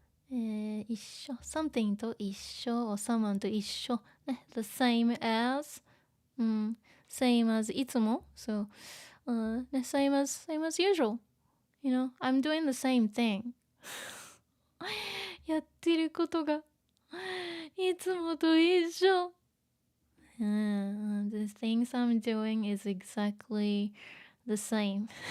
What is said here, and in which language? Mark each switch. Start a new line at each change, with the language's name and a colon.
Japanese: 一緒 something と一緒 or someone と一緒ね。
English: the same as same as いつも so same as usual, you know, I'm doing the same thing.
Japanese: やってることがいつもと一緒。
English: The things I'm doing is exactly the same.